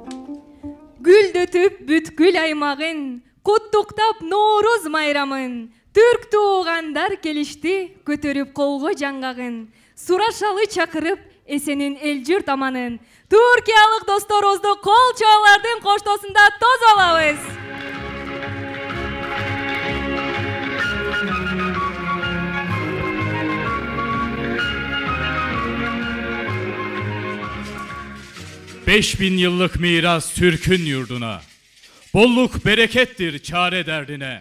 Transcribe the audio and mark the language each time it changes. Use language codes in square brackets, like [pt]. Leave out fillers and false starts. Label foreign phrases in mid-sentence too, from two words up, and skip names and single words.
[ky] Гүлдөтүп бүткүл аймагын, Куттуктап Норуз майрамын. Түрк туугандар келишти, көтөрүп колго жаңгагын. Сурашалы чакырып, эсенин эл журт аманын. Түркиялык досторубузду кол чабуулардын коштосунда тоз алабыз. [tr] Beş bin yıllık miras Türk'ün yurduna. Bolluk berekettir çare derdine.